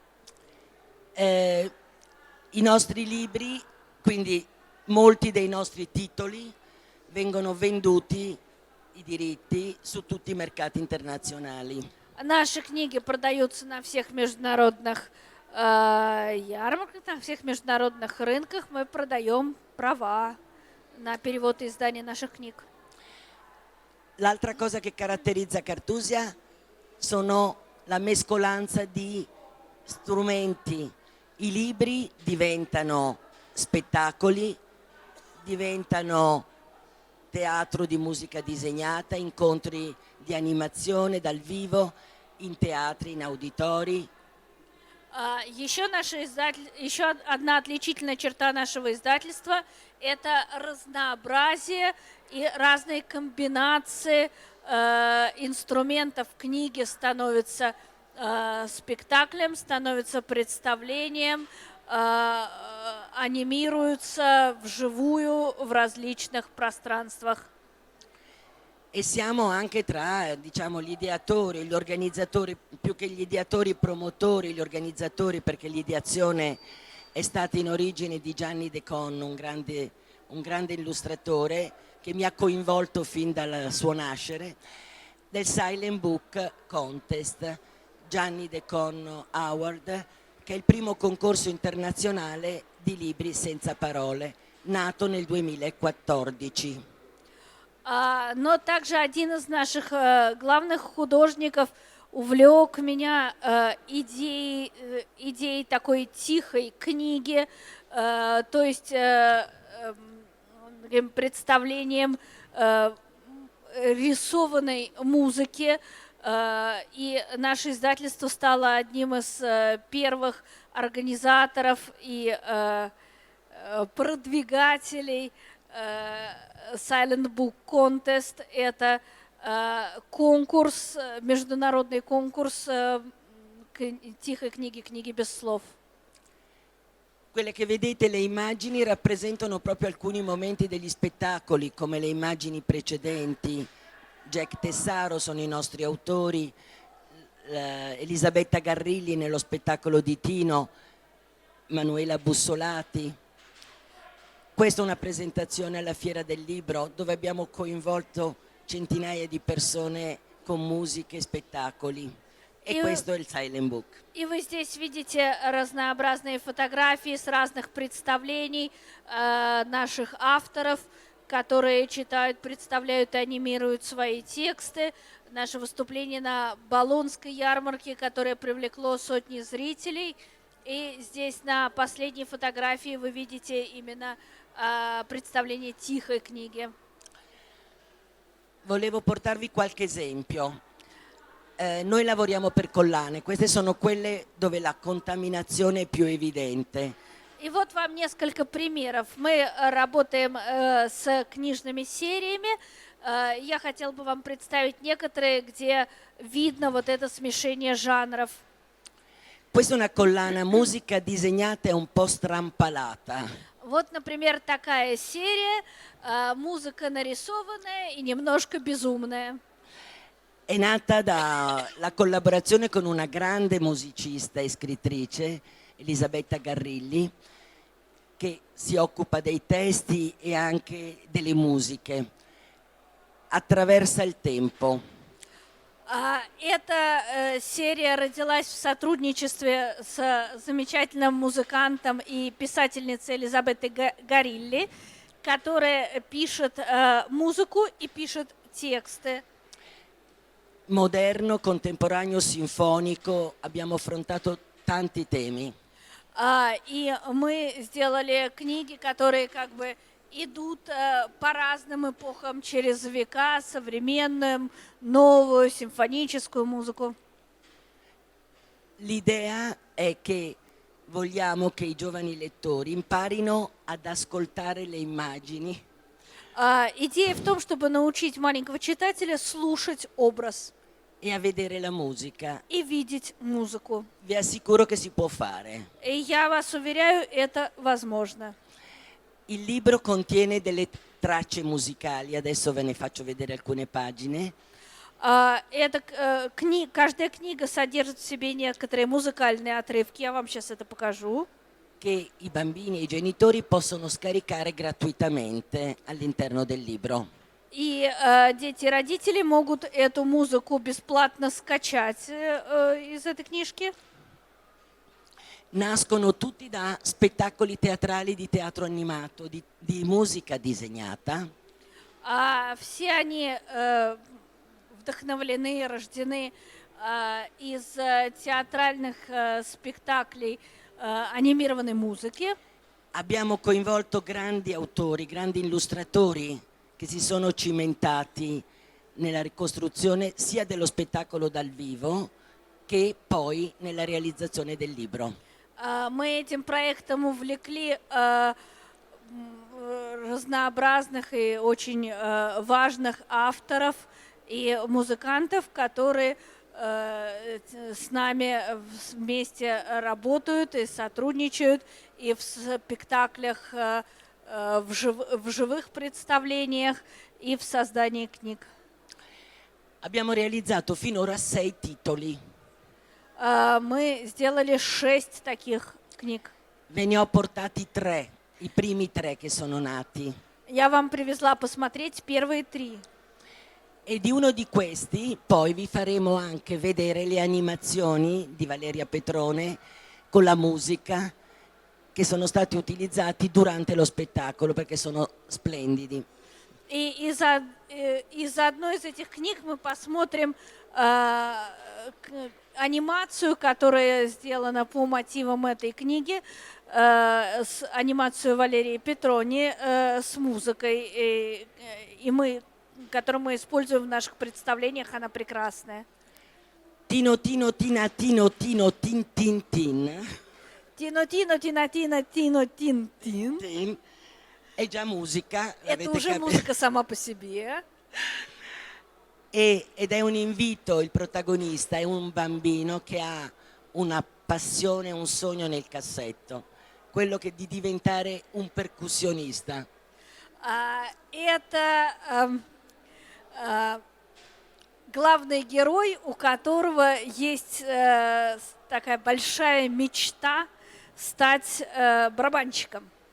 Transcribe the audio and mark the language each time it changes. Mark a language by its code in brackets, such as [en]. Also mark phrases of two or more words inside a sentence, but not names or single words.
[it] I nostri libri, quindi molti dei nostri titoli, vengono venduti, i diritti, su tutti i mercati internazionali. [ru] Наши книги продаются на всех международных ярмарках, на всех международных рынках. Мы продаем права на перевод и издание наших книг. [it] L'altra cosa che caratterizza Cartusia sono la mescolanza di strumenti. I libri diventano spettacoli, diventano teatro di musica disegnata, incontri di animazione dal vivo, in teatri, in auditori. [ru] Еще одна отличительная черта нашего издательства – это разнообразие и разные комбинации инструментов. Книги становятся спектаклем, становятся представлением, анимируются вживую в различных пространствах. [it] E siamo anche tra, diciamo, gli ideatori, gli organizzatori, più che gli ideatori promotori, gli organizzatori, perché l'ideazione è stata in origine di Gianni De Conno, un grande illustratore che mi ha coinvolto fin dal suo nascere, del Silent Book Contest, Gianni De Conno Award, che è il primo concorso internazionale di libri senza parole, nato nel 2014. [ru] Но также один из наших главных художников увлек меня идеей такой тихой книги, то есть представлением рисованной музыки. И наше издательство стало одним из первых организаторов и продвигателей Silent Book Contest. Это конкурс, международный конкурс тихой книги, книги без слов. [it] Quelle che vedete, le immagini, rappresentano proprio alcuni momenti degli spettacoli, come le immagini precedenti. Jack Tessaro sono i nostri autori, Elisabetta Garrilli nello spettacolo di Tino, Manuela Bussolati. Questa è una presentazione alla Fiera del Libro dove abbiamo coinvolto centinaia di persone con musiche e spettacoli. E [ru] И, [it] questo è il Silent Book. [ru] и вы здесь видите разнообразные фотографии с разных представлений наших авторов, которые читают, представляют и анимируют свои тексты. Наше выступление на Болонской ярмарке, которое привлекло сотни зрителей. И здесь на последней фотографии вы видите именно представление тихой книги. [it] Volevo portarvi qualche esempio. Noi lavoriamo per collane, queste sono quelle dove la contaminazione è più evidente. [ru] И вот вам несколько примеров. Мы работаем с книжными сериями. Я хотела бы вам представить некоторые, где видно вот это смешение жанров. [it] Questa è una collana musica disegnata e un po' strampalata. [ru] Вот, например, такая серия, музыка нарисованная и немножко безумная. [it] È nata dalla collaborazione con una grande musicista e scrittrice, Elisabetta Garrilli, che si occupa dei testi e anche delle musiche. Attraversa il tempo. [ru] Эта серия родилась в сотрудничестве с замечательным музыкантом и писательницей Элизабетой Гарилли, которая пишет музыку и пишет тексты. [it] Moderno, contemporaneo, sinfonico, abbiamo affrontato tanti temi. [ru] И мы сделали книги, которые как бы идут по разным эпохам через века, современную, новую, симфоническую музыку. [it] L'idea è che vogliamo che i giovani lettori imparino ad ascoltare le immagini [ru] Идея в том, чтобы научить маленького читателя слушать образ [it] e a vedere la musica. [ru] и видеть музыку. [it] Vi assicuro che si può fare. [ru] И я вас уверяю, это возможно. [it] Il libro contiene delle tracce musicali, adesso ve ne faccio vedere alcune pagine. [ru] Каждая книга содержит в себе некоторые музыкальные отрывки. Я вам сейчас это покажу. [it] Che i bambini e i genitori possono scaricare gratuitamente all'interno del libro. [ru] И дети и родители могут эту музыку бесплатно скачать из этой книжки. [it] Nascono tutti da spettacoli teatrali di teatro animato, di musica disegnata. [ru] Все они вдохновлены, рождены из театральных спектаклей анимированной музыки. [it] Abbiamo coinvolto grandi autori, grandi illustratori che si sono cimentati nella ricostruzione sia dello spettacolo dal vivo che poi nella realizzazione del libro. [ru] Мы этим проектом увлекли разнообразных и очень важных авторов и музыкантов, которые с нами вместе работают и сотрудничают и в спектаклях, в живых представлениях и в создании книг. [it] Abbiamo realizzato finora 6 titoli. [ru] Мы сделали 6 таких книг. [it] Ve ne ho portati 3, i primi 3 che sono nati. [ru] Я вам привезла посмотреть первые 3. [it] E di uno di questi poi vi faremo anche vedere le animazioni di Valeria Petrone con la musica che sono stati utilizzati durante lo spettacolo perché sono splendidi. [ru] И из одной из этих книг мы посмотрим анимацию, которая сделана по мотивам этой книги, анимацию Валерии Петрони с музыкой, которую мы используем в наших представлениях, она прекрасная. [it] Tino Tino Tina Tino Tino Tin Tin Tin. [ru] Тино Тино Тина Тина Тино Тин Тин. [it] Tin. È già musica. [ru] Это [it] l'avete [ru] уже [it] capito? [ru] музыка сама по себе. [it] Ed è un invito, il protagonista è un bambino che ha una passione, un sogno nel cassetto, quello di diventare un percussionista. [ru] Это главный герой, у которого есть такая большая мечта стать барабанщиком.